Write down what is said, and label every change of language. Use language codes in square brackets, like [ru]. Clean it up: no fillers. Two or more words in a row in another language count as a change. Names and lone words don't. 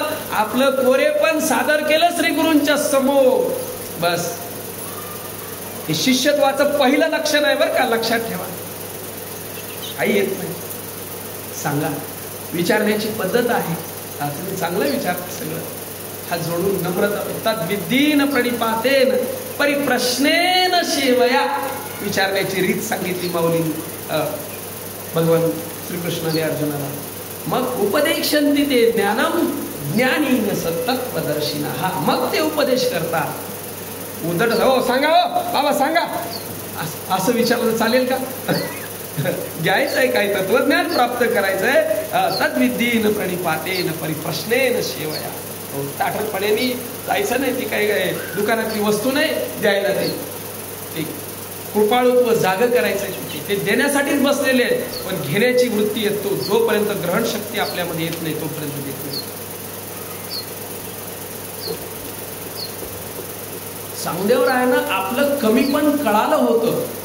[mr] आपलं कोरे पण सादर केलं श्रीगुरूंच्या समोर. बस, हे शिष्यत्वाचं पहिलं लक्षण आहे बरं का, लक्षात ठेवा. काही येत नाही सांगा, विचारण्याची पद्धत आहे. तुम्ही चांगलं विचारता सगळं. हा जोडून नम्रता, [sa] तद्विद्धीन प्रणिपातेन परिप्रश्नेन सेवया, [mr] विचारण्याची रीत सांगितली माऊलींनी भगवान श्रीकृष्णाने अर्जुनाला. [sa] मग उपदेशंती ते ज्ञानम ज्ञानीन सत्तत्वदर्शिना. [mr] हा, मग ते उपदेश करतात. उद्धट हो सांगा, हो बाबा सांगा, असं विचारलं चालेल का? घ्यायचंय काही तत्वज्ञान प्राप्त करायचंय. [sa] तद्विद्धीन प्रणिपातेन परिप्रश्नेन सेवया. [mr] ताठरपणे जायचं नाही. ती काही दुकानातली वस्तू नाही द्यायला. ते कृपाळुत्व जाग करायचंय तिथे. ते देण्यासाठीच बसलेले आहेत, पण घेण्याची वृत्ती येतो. जोपर्यंत ग्रहण शक्ती आपल्यामध्ये येत नाही तोपर्यंत देत नाही. चांगदेवरायांना आपलं कमीपण कळालं होतं.